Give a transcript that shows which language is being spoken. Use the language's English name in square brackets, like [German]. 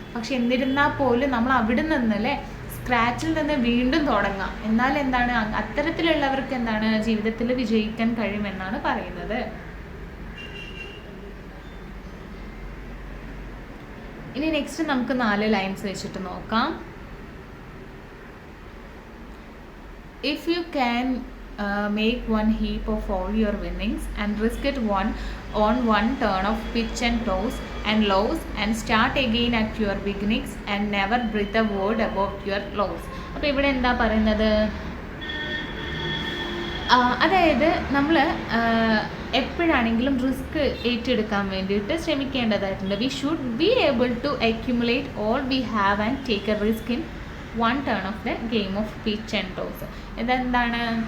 [Malayalam] പക്ഷെ എന്നിരുന്നാൽ പോലും നമ്മൾ അവിടെ നിന്നല്ലേ സ്ക്രാച്ചിൽ നിന്ന് വീണ്ടും തുടങ്ങാം. എന്നാൽ എന്താണ് അത്തരത്തിലുള്ളവർക്ക് എന്താണ് ജീവിതത്തിൽ വിജയിക്കാൻ കഴിയുമെന്നാണ് പറയുന്നത്. ഇനി നെക്സ്റ്റ് നമുക്ക് 4 ലൈൻസ് വെച്ചിട്ട് നോക്കാം. [English] If you can make one heap of all your winnings and risk it on one turn of pitch and toss and loss and start again at your beginnings and never breathe a word about your loss. [Malayalam] അപ്പോൾ ഇവിടെ എന്താ പറയുന്നത്? അതായത് നമ്മൾ എപ്പോഴാണെങ്കിലും risk ഏറ്റെടുക്കാൻ വേണ്ടിയിട്ട് ശ്രമിക്കേണ്ടതായിട്ടുണ്ട്. [English] We should be able to accumulate all we have and take a risk in one turn of the game of pitch and toss. [Malayalam] ഇതെന്താണ്?